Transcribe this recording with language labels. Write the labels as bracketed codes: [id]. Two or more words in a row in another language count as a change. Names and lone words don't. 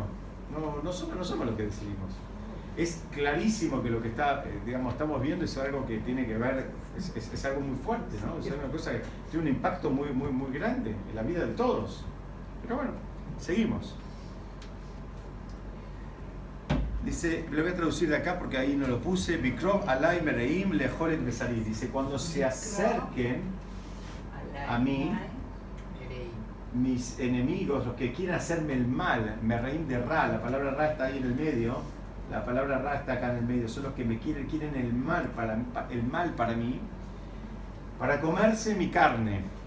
[es] No somos los que decidimos. Es clarísimo que lo que estamos viendo es algo que tiene que ver, es algo muy fuerte, ¿no? Es una cosa que tiene un impacto muy grande en la vida de todos. Pero bueno, seguimos. Dice, lo voy a traducir de acá porque ahí no lo puse. [he] בקרב עלי מרעים לאכל את בשרי. [es] Dice, cuando se acerquen a mí, mis enemigos, los que quieren hacerme el mal, mereim de ra, la palabra ra está ahí en el medio. La palabra ra está acá en el medio, son los que me quieren el mal para mí, para comerse mi carne.